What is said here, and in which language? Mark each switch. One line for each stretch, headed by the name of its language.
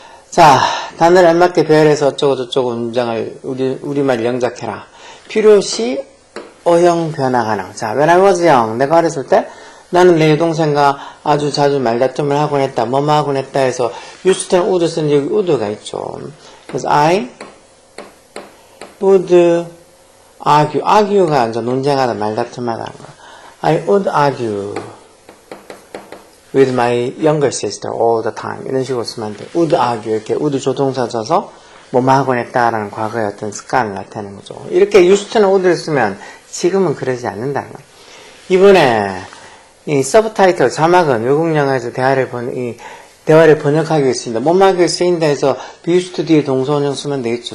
Korean: 자, 단어를 알맞게 배열해서 어쩌고 저쩌고 문장을 우리말 영작해라. 필요시 어형 변화 가능. 자,
English: when I was young,
Korean: 내가 어렸을 때 나는 내 여동생과 아주 자주 말다툼을 하곤 했다. 뭐뭐 하곤 했다 해서 used는 would 쓰는 여기 would가 있죠. 그래서
English: I would argue.
Korean: argue가 이제 논쟁하다, 말다툼하다는 거.
English: I would argue with my younger sister all the time.
Korean: 이런 식으로 쓰면 안 돼. would argue. 이렇게 would 조동사 져서 뭐뭐 하곤 했다라는 과거의 어떤 습관을 나타내는 거죠. 이렇게 used나 would를 쓰면 지금은 그러지 않는다는 거예요. 이번에 이 서브타이틀 자막은 외국 영화에서 대화를 번역하기 위해 쓰인다. 뭐뭐 하기 위해 쓰인다 해서 be used to 뒤에 동사원형 쓰면 되겠죠.